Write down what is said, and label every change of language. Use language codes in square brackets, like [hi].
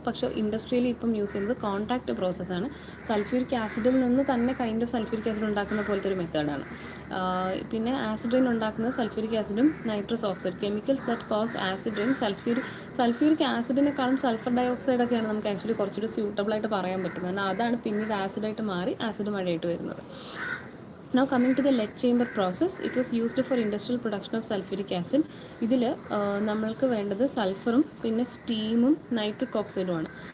[ml] പക്ഷേ ഇൻഡസ്ട്രിയലി ഇപ്പം യൂസ് ചെയ്യുന്നത് കോൺടാക്ട് പ്രോസസ്സാണ്. സൾഫ്യൂരിക് ആസിഡിൽ നിന്ന് തന്നെ കൈൻഡ് ഓഫ് സൾഫ്യൂരിക് ആസിഡ് ഉണ്ടാക്കുന്ന പോലത്തെ ഒരു മെത്തേഡാണ്. പിന്നെ ആസിഡ് റെയിൻ ഉണ്ടാക്കുന്നത് സൾഫ്യൂരിക് ആസിഡും nitrous oxide, [en] Chemicals that cause acid rain. [ml] Sulphuric ആസിഡിനെക്കാളും sulphur dye ഓക്സൈഡൊക്കെയാണ് നമുക്ക് ആക്ച്വലി കുറച്ചുകൂടി സ്യൂട്ടബിളായിട്ട് പറയാൻ പറ്റുന്നത്. കാരണം അതാണ് പിന്നീട് ആസിഡായിട്ട് മാറി ആസിഡ് മഴയായിട്ട് വരുന്നത്. [en] Now coming to the lead chamber process, it was used for industrial production of sulfuric acid. [ml] ഇതിൽ നമ്മൾക്ക് വേണ്ടത് സൾഫറും പിന്നെ സ്റ്റീമും നൈട്രിക് ഓക്സൈഡുമാണ്.